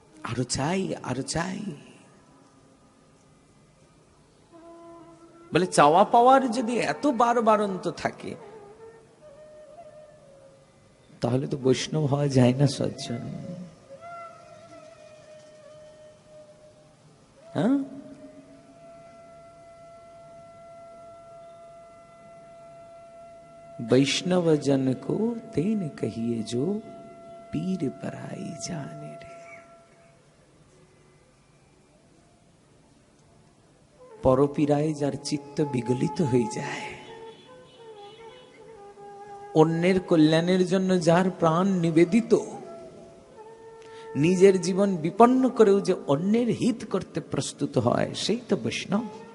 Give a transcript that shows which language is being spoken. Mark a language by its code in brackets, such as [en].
[bn] আরো চাই, আরো চাই বলে। চাওয়া পাওয়ার যদি এত বারবারন্ত থাকে, তাহলে তো বৈষ্ণব হওয়া যায় না সজ্জন। [hi] হ্যাঁ, वैष्णव जन को तेन कहिए जो पीर पराई जाने रे। [bn] পরপীড়ায় যার চিত্ত বিগলিত হয়ে যায়, অন্যের কল্যাণের জন্য যার প্রাণ নিবেদিত, নিজের জীবন বিপন্ন করেও যে অন্যের হিত করতে প্রস্তুত হয়, সেই তো বৈষ্ণব।